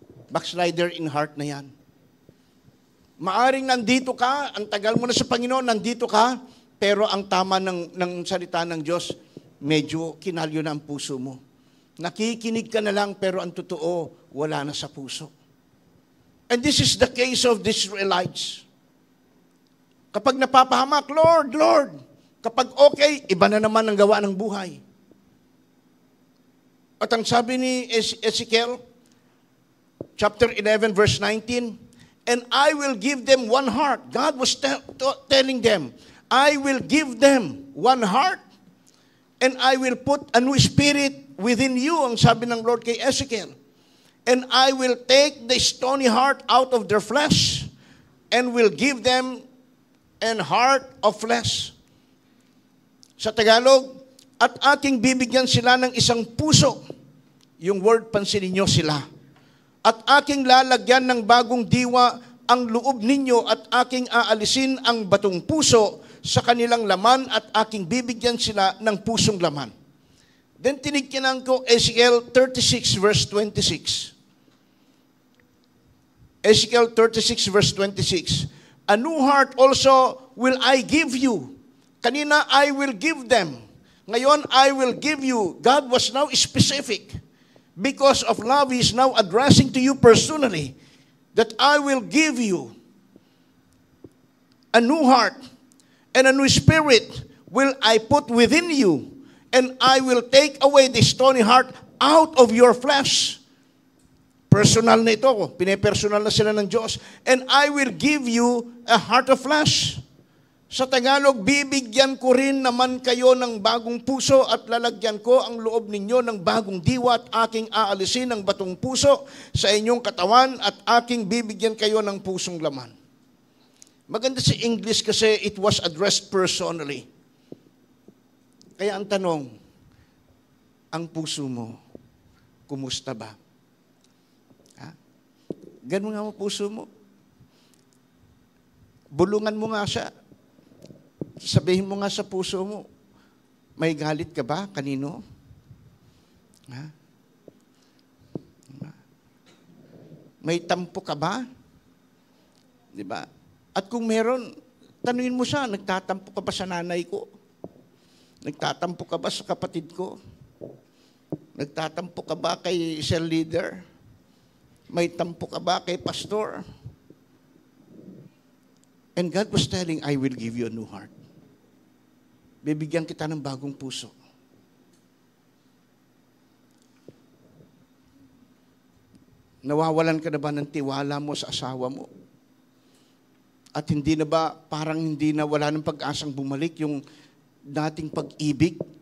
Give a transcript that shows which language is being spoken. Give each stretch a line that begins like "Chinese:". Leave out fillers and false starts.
English: Backslider in heart
Filipino: na yan. Maaring nandito ka, ang tagal mo na sa Panginoon, nandito ka, pero ang tama ng salita ng Diyos, medyo kinalyo na ang puso mo. Nakikinig ka na lang, pero ang totoo, wala na sa puso.
English: And this is the case of the Israelites.
Filipino: Kapag napapahamak, Lord, Lord. Kapag okay, iba na naman ang gawa ng buhay. At ang sabi ni Ezekiel,
English: chapter 11, verse 19, and I will give them one heart. God was telling them, I will give them one heart, and I will put a new spirit within you,
Filipino: ang sabi ng Lord kay Ezekiel.
English: And I will take the stony heart out of their flesh, and will give them an heart of flesh.
Filipino: Sa Tagalog, at aking bibigyan sila ng isang puso. Yung word, pansinin nyo sila. At aking lalagyan ng bagong diwa ang loob ninyo at aking aalisin ang batong puso sa kanilang laman at aking bibigyan sila ng pusong laman. Then tinignan ko Ezekiel 36 verse 26.
English: Ezekiel 36 verse 26. A new heart also will I give you.
Filipino: Kanina,
English: I will give them.
Filipino: Ngayon,
English: I will give you. God was now specific. Because of love, He is now addressing to you personally that I will give you a new heart and a new spirit will I put within you, and I will take away the stony heart out of your flesh.
Filipino: Personal na ito. Pinepersonal na sila ng Diyos.
English: And I will give you a heart of flesh.
Filipino: Sa Tagalog, bibigyan ko rin naman kayo ng bagong puso at lalagyan ko ang loob ninyo ng bagong diwa at aking aalisin ang batong puso sa inyong katawan at aking bibigyan kayo ng pusong laman. Maganda sa English kasi
English: it was addressed personally.
Filipino: Kaya ang tanong, ang puso mo, kumusta ba? Ha? Ganun nga mo puso mo. Bulungan mo nga siya. Sabihin mo nga sa puso mo, may galit ka ba? Kanino? Ha? May tampo ka ba? Di ba? At kung meron, tanungin mo siya, nagtatampo ka ba sa nanay ko? Nagtatampo ka ba sa kapatid ko? Nagtatampo ka ba kay cell leader? May tampo ka ba kay pastor?
English: And God was telling, I will give you a new heart.
Filipino: Bibigyan kita ng bagong puso. Nawawalan ka na ba ng tiwala mo sa asawa mo? At hindi na ba, parang hindi na, wala ng pag-asang bumalik yung dating pag-ibig?